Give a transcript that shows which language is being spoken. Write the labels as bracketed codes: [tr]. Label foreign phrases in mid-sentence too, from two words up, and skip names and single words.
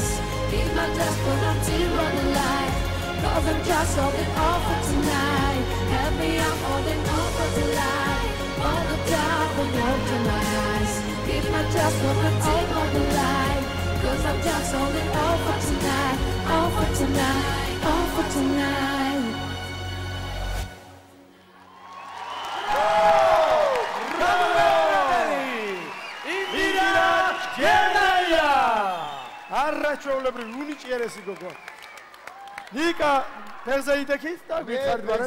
[en] Keep my dust, but I'm still on the light. 'Cause I'm just holding on for tonight. Help me, I'm holding on for tonight. Won't look down, won't open my eyes. Keep my dust, but I'm still on the light. 'Cause I'm just holding on for tonight, on for tonight, on for tonight. [ka] ინდირა ჯგერნაია. არაჩვეულებრივი უნიჭიერესი გოგო. ნიკა ფერზეიდექის და გითხარით მაგრამ